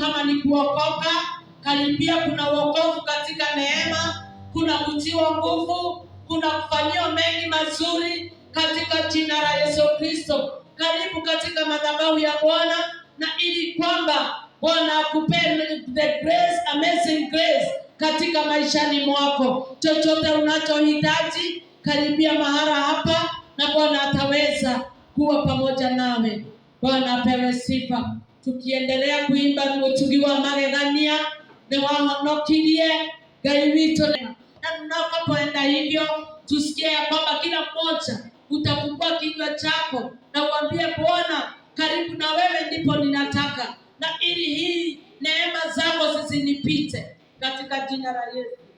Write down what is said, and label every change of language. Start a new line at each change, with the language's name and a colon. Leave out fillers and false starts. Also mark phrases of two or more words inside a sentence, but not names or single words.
Swahili: Kama ni kuokoka, karibia. Kuna wokovu katika neema, kuna kutiwa nguvu, kuna kufanyiwa mengi mazuri katika jina la Yesu Kristo. Karibu katika madhabahu ya Bwana, na ili kwamba Bwana akupe
English: the grace, amazing grace
Swahili: katika maishani mwako. Chochote unachohitaji, karibia mahala hapa na Bwana ataweza kuwa pamoja nawe. Bwana apewe sifa. Tukiendelea kuimba tukiwa magegania ni wanokirie Ngai wito, na tunapoenda hivyo tusikie ya kwamba kila mmoja utafungua kinywa chako na uambie Bwana, karibu na wewe ndipo ninataka, na ili hii neema zako zisinipite katika jina la Yesu.